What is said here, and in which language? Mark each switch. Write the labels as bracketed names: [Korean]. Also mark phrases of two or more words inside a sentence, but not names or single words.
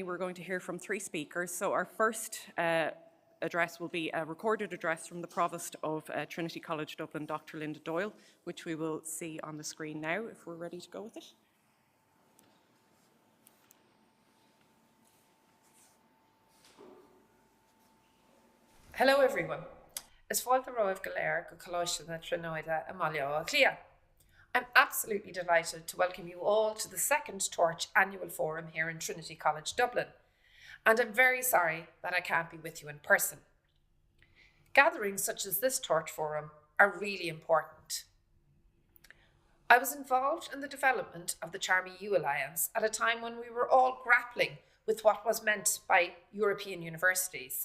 [English] We're going to hear from 3 speakers. So our first address will be a recorded address from the Provost of Trinity College Dublin, Dr. Linda Doyle, which we will see on the screen now if we're ready to go with it. Hello everyone. [Irish] Is fáilte roimh go léir go coláiste na tríonaide Amalia Clia. [English] I'm absolutely delighted to welcome you all to the second Torch Annual Forum here in Trinity College Dublin, and I'm very sorry that I can't be with you in person. Gatherings such as this Torch Forum are really important. I was involved in the development of the Charm EU Alliance at a time when we were all grappling with what was meant by European universities.